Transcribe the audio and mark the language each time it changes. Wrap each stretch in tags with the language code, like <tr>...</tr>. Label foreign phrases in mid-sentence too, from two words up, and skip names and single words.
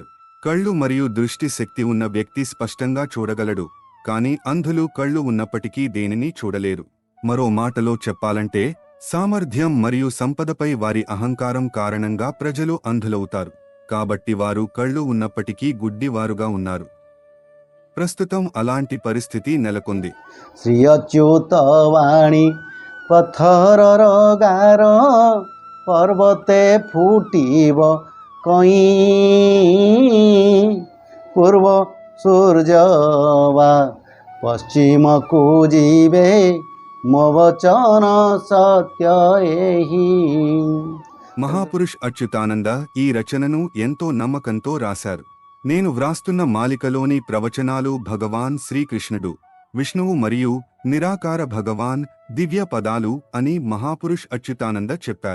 <te>కళ్ళు మరియు దృష్టి శక్తి ఉన్న వ్యక్తి స్పష్టంగా చూడగలడు, కానీ అంధులు కళ్ళు ఉన్నప్పటికీ దేనిని చూడలేరు. మరో మాటలో చెప్పాలంటే సామర్థ్యం మరియు సంపదపై వారి అహంకారం కారణంగా ప్రజలు అంధులవుతారు. కాబట్టి వారు కళ్ళు ఉన్నప్పటికీ గుడ్డివారుగా ఉన్నారు. ప్రస్తుతం అలాంటి పరిస్థితి నెలకొంది.</te> <or>ଶ୍ରୀ ଅଚ୍ୟୁତ ବାଣୀ ପଥରର ଗାର ପର୍ବତେ ଫୁଟିବ କଇଁ ପୂର୍ବ ସୂର୍ଯ୍ୟ ବା ପଶ୍ଚିମକୁ ଯିବେ ମୋ ବଚନ ସତ୍ୟ ଏହି.</or> <te>మహాపురుష్ అచ్యుతానంద ఈ రచనను ఎంతో నమ్మకంతో రాశారు. నేను వ్రాస్తున్న మాలికలోని ప్రవచనాలు భగవాన్ శ్రీకృష్ణుడు, విష్ణువు మరియు నిరాకార భగవాన్ దివ్య పదాలు అని మహాపురుష్ అచ్యుతానంద చెప్పారు.</te>